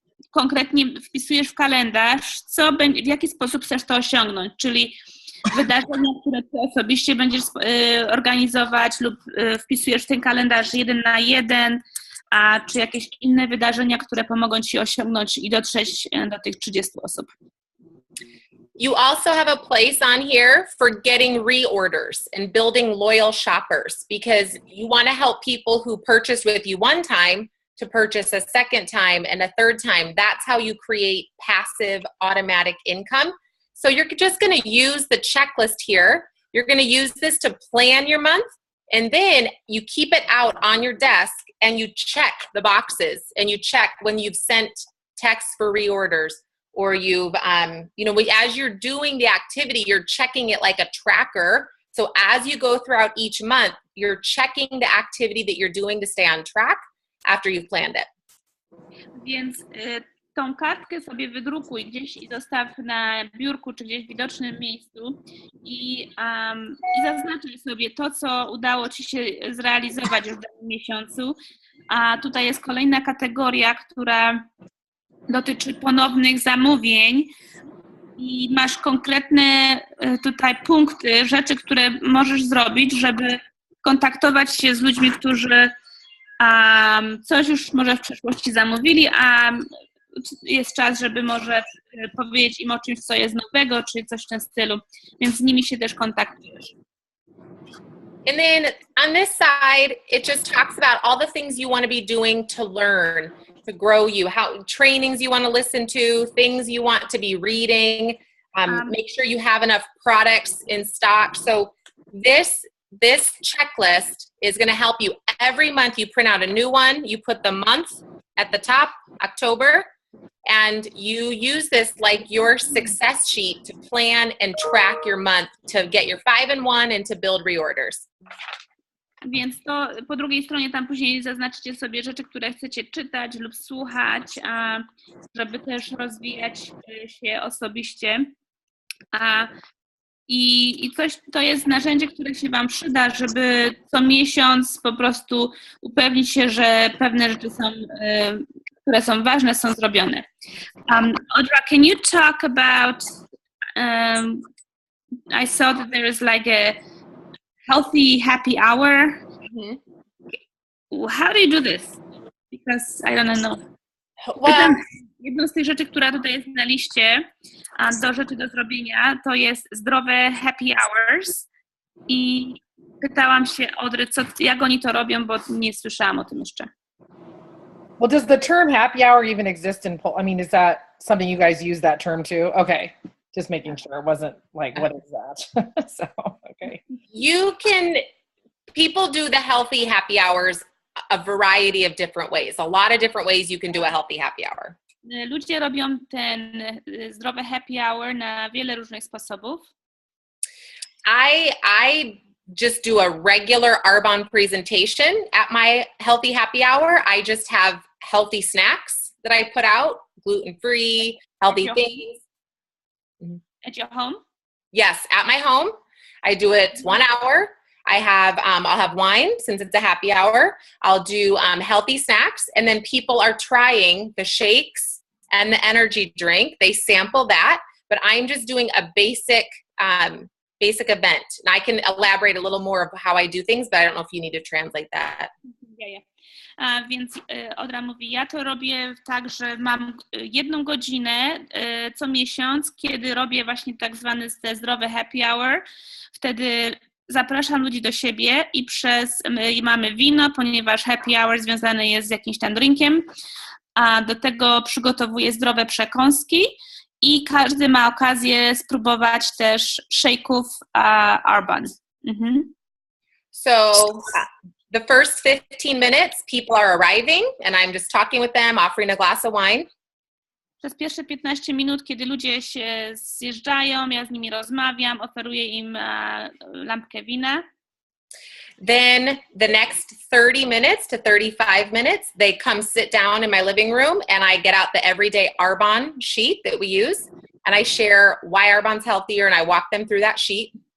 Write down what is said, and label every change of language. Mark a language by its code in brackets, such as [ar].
[pl] konkretnie wpisujesz w kalendarz, w jaki sposób chcesz to osiągnąć, czyli wydarzenia, które ty osobiście będziesz organizować lub wpisujesz w ten kalendarz 1 na 1, czy jakieś inne wydarzenia, które pomogą ci osiągnąć i dotrzeć do tych 30 osób. [en] You also have a place on here for getting reorders and building loyal shoppers, because you want to help people who purchased with you one time to purchase a second time and a third time. That's how you create passive automatic income. So you're just going to use the checklist here. You're going to use this to plan your month, And then you keep it out on your desk and you check the boxes and you check when you've sent texts for reorders or you've, as you're doing the activity, you're checking it like a tracker. So as you go throughout each month, you're checking the activity that you're doing to stay on track after you've planned it. [pl] Więc tą kartkę sobie wydrukuj gdzieś i zostaw na biurku czy gdzieś w widocznym miejscu i zaznaczaj sobie to, co udało Ci się zrealizować już w danym miesiącu. A tutaj jest kolejna kategoria, która dotyczy ponownych zamówień i masz konkretne tutaj punkty, rzeczy, które możesz zrobić, żeby kontaktować się z ludźmi, którzy coś już może w przeszłości zamówili, a jest czas, żeby może powiedzieć im o czymś, co jest nowego, czy coś w tym stylu, więc z nimi się też kontaktujesz. [en] And then on this side, it just talks about all the things you want to be doing to learn, to grow you, how trainings you want to listen to, things you want to be reading, make sure you have enough products in stock. So this checklist is going to help you. Every month you print out a new one, you put the month at the top, October, and you use this like your success sheet to plan and track your month to get your 5-in-1 and to build reorders. [pl] Więc to po drugiej stronie tam później zaznaczycie sobie rzeczy, które chcecie czytać lub słuchać, żeby też rozwijać się osobiście. I coś, to jest narzędzie, które się Wam przyda, żeby co miesiąc po prostu upewnić się, że pewne rzeczy są, które są ważne, są zrobione. [en] Audra, can you talk about, I saw that there is like a healthy happy hour. Mm-hmm. How do you do this? Because I don't know. Well, [pl] jedną z tych rzeczy, która tutaj jest na liście do rzeczy do zrobienia, to jest zdrowe happy hours i pytałam się Audry, jak oni to robią, bo nie słyszałam o tym jeszcze. [en] Well, does the term happy hour even exist in Polish? I mean, is that something you guys use that term too? Okay. Just making sure it wasn't like, what is that? So, okay. People do the healthy happy hours a variety of different ways. A lot of different ways you can do a healthy happy hour. [pl] Ludzie robią ten zdrowy happy hour na wiele różnych sposobów. [en] I just do a regular Arbonne presentation at my healthy happy hour. I just have healthy snacks that I put out, gluten-free, healthy things. At your home? Yes, at my home. I do it 1 hour. I'll have wine since it's a happy hour. I'll do healthy snacks, and then people are trying the shakes and the energy drink. They sample that, but I'm just doing a basic event. And I can elaborate a little more of how I do things, but I don't know if you need to translate that. Yeah. [pl] Więc Audra mówi, ja to robię tak, że mam 1 godzinę co miesiąc, kiedy robię właśnie tak zwany zdrowy happy hour. Wtedy zapraszam ludzi do siebie i mamy wino, ponieważ happy hour związany jest z jakimś tam drinkiem, a do tego przygotowuję zdrowe przekąski i każdy ma okazję spróbować też shake'ów Arbonne. Mhm. [en] So the first 15 minutes, people are arriving and I'm just talking with them, offering a glass of wine. [pl] Przez pierwsze 15 minut, kiedy ludzie się zjeżdżają, ja z nimi rozmawiam, oferuję im lampkę wina. [en] Then the next 30 minutes to 35 minutes, they come sit down in my living room and I get out the everyday Arbonne sheet that we use and I share why Arbonne's healthier and I walk them through that sheet.